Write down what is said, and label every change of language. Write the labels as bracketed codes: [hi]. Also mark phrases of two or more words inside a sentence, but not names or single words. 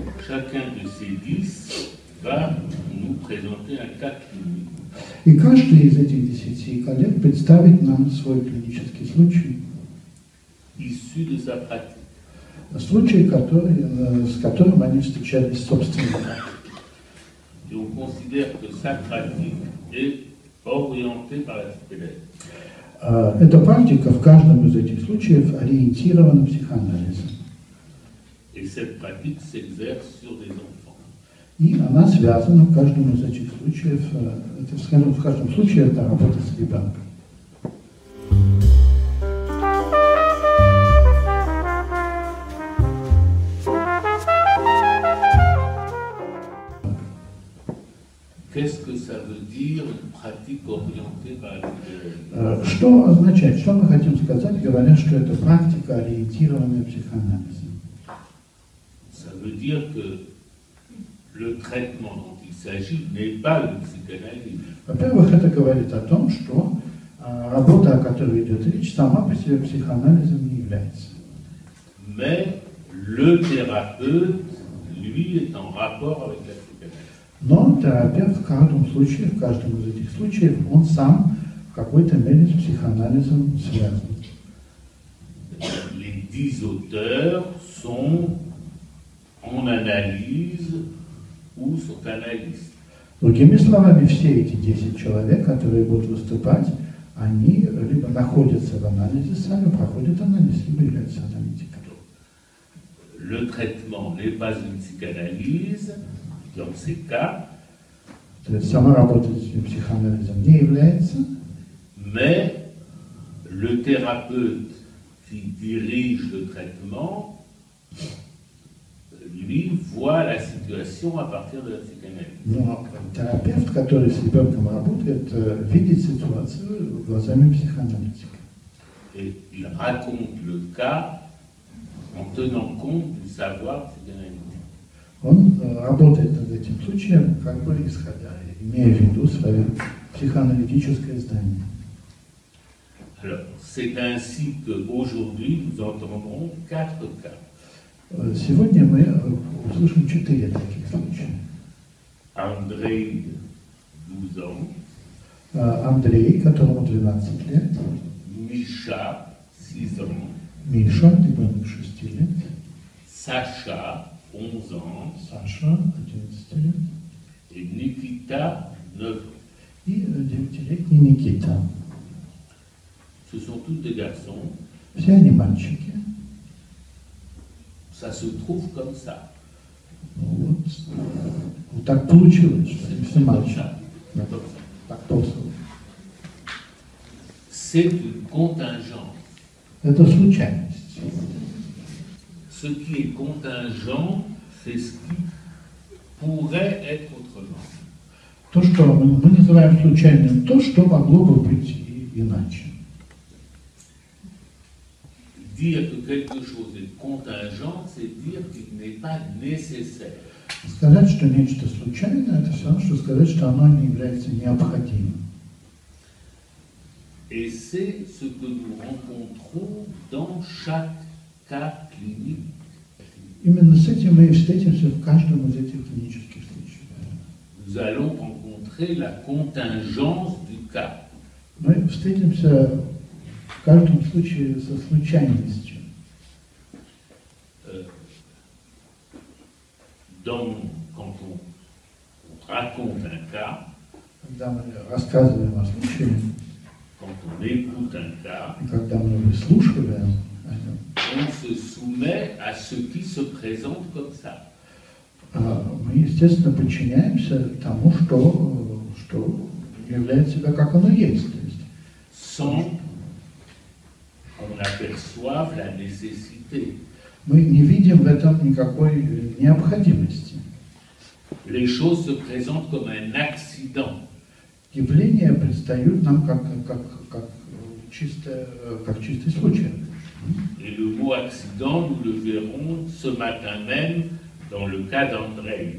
[fr] chacun de ces 10 va nous présenter un cas clinique. [ru] И каждый из этих 10 коллег представит нам свой клинический случай. [fr] Issu de sa pratique. [ru] Случай, с которым они встречались в собственной практике. [fr] Et on considère que sa pratique est orientée par la psychanalyse. [ru] Эта практика в каждом из этих случаев ориентирована психоанализом. [fr] Et cette pratique s'exerce sur des enfants. [ru] И она связана в каждом из этих случаев, в каждом случае это работа с ребенком. [fr] Qu'est-ce que ça veut dire une pratique orientée par la psychanalyse? [ru] Что означает, что мы хотим сказать, говоря, что это практика, ориентированная психоанализом? [fr] Ça veut dire que le traitement dont il s'agit n'est pas une psychanalyse. [ru] Во-первых, это говорит о том, что работа, о которой идет речь, сама по себе психоанализом не является. [fr] Mais le thérapeute, lui, est en rapport avec la psychanalyse. [ru] Но терапевт в каждом случае, в каждом из этих случаев, он сам в какой-то мере с психоанализом связан. [fr] Les 10 auteurs sont en analyse ou sont analystes. [ru] Другими словами, все эти 10 человек, которые будут выступать, они либо находятся в анализе, сами проходят анализ, либо являются аналитиками. [fr] Le traitement n'est pas une psychanalyse dans ces cas, [ru] То есть сама работа с психоанализом не является, [fr] mais le thérapeute qui dirige le traitement, lui, voit la situation à partir de la psychanalyse. [ru] но терапевт, который с ребенком работает, видит ситуацию глазами психоаналитика. [fr] Et il raconte le cas en tenant compte du savoir psychanalytique. [ru] Он работает над этим случаем, как бы исходя, имея в виду свое психоаналитическое знание. [fr] Alors, c'est ainsi qu'aujourd'hui, nous entendrons 4 cas. [ru] Сегодня мы услышим 4 таких случая. [fr] André, 12 ans. [ru] Андрей, которому 12 лет. [fr] Misha, 6 ans. [ru] Миша, ребенок 6 лет. [fr] Sacha, 11 ans. [ru] Саша, 11 лет. [fr] Et Nikita, 9 ans. [ru] И 9-летний Никита. [fr] Ce sont tous des garçons. [ru] Все они мальчики. [fr] Ça se trouve comme ça. [ru] Вот так получилось, что они все мальчики. [fr] Comme ça. [ru] Так просто. [fr] C'est une contingence. [ru] Это случайность. [fr] Ce qui est contingent, c'est ce qui pourrait être autrement. [ru] То, что мы называем случайным, то, что могло бы быть и иначе. [fr] Dire que quelque chose est contingent, c'est dire qu'il n'est pas nécessaire. [ru] Сказать, что нечто случайно, это все равно, что сказать, что оно не является необходимым. [fr] Et c'est ce que nous rencontrons dans chaque cas clinique. [ru] Именно с этим мы и встретимся в каждом из этих клинических случаев. [fr] Nous allons rencontrer la contingence du cas. [ru] Мы встретимся в каждом случае со случайностью. [fr] Quand on raconte un cas, [ru] Когда мы рассказываем о случае, [fr] quand on écoute un cas, [ru] и когда мы выслушиваем о нем, [fr] on se soumet à ce qui se présente comme ça. [ru] мы, естественно, подчиняемся тому, что являет себя, как оно есть. То есть [fr] Sans qu'on aperçoive la nécessité. [ru] мы не видим в этом никакой необходимости. [fr] Les choses se présentent comme un accident. [ru] Явления предстают нам как чистый случай. [fr] Et le mot accident, nous le verrons ce matin même dans le cas d'André.